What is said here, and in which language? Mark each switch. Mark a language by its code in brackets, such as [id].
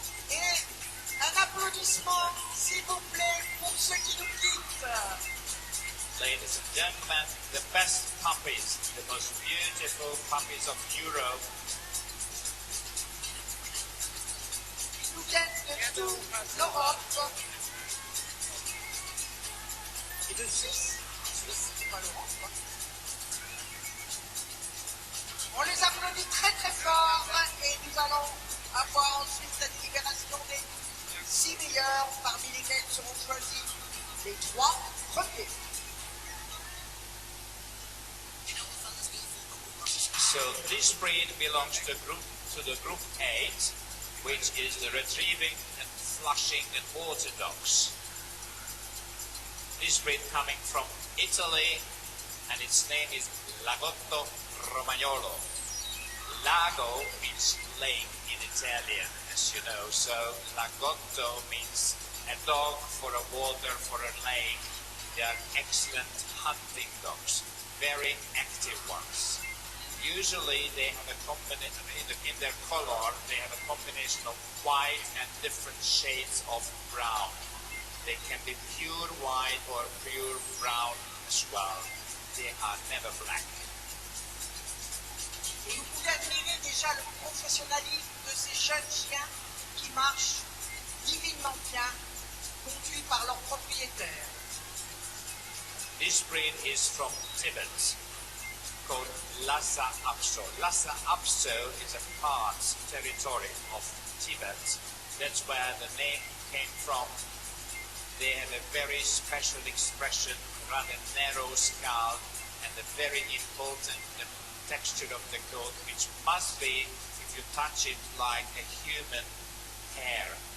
[fr] Et un applaudissement, s'il vous plaît, pour ceux qui nous quittent. [en] Ladies and gentlemen, the best puppies, the most beautiful puppies of Europe. [fr] Ils nous viennent de toute l'Europe. Et de Suisse. Suisse, c'est pas l'Europe, quoi. On les applaudit très très fort et nous allons avoir ensuite cette libération des 6 meilleurs, parmi lesquels seront choisis les 3 premiers. [en] So this breed belongs to the group 8, which is the retrieving and flushing and orthodox. This breed coming from Italy, and its name is Lagotto Romagnolo. Lago means lake in Italian, as you know, so Lagotto means a dog for a water, for a lake. They are excellent hunting dogs, very active ones. Usually they have a combination, in their color, they have a combination of white and different shades of brown. They can be pure white or pure brown as well. They are never black. [fr] Et vous pouvez admirer déjà le professionnalisme de ces jeunes chiens qui marchent divinement bien, conduits par leur propriétaire. [en] This breed is from Tibet, called Lhasa Apso. Lhasa Apso is a part territory of Tibet. That's where the name came from. They have a very special expression, rather narrow skull, and a very important texture of the coat, which must be, if you touch it, like a human hair.